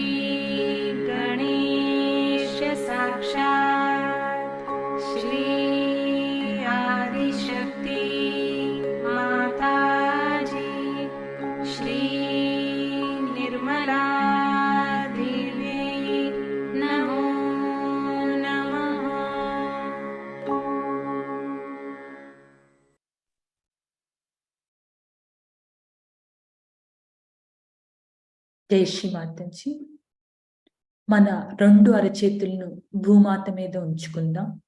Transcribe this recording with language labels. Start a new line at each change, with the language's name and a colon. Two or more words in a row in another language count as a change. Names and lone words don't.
Sanskrit: गणेश साक्षात् श्री आदिशक्ति माताजी श्री निर्मला देवी नमो नमः।
Telugu: జై శ్రీ మాతాజీ. మన రెండు అరచేతులను భూమాత మీద ఉంచుకుందాం.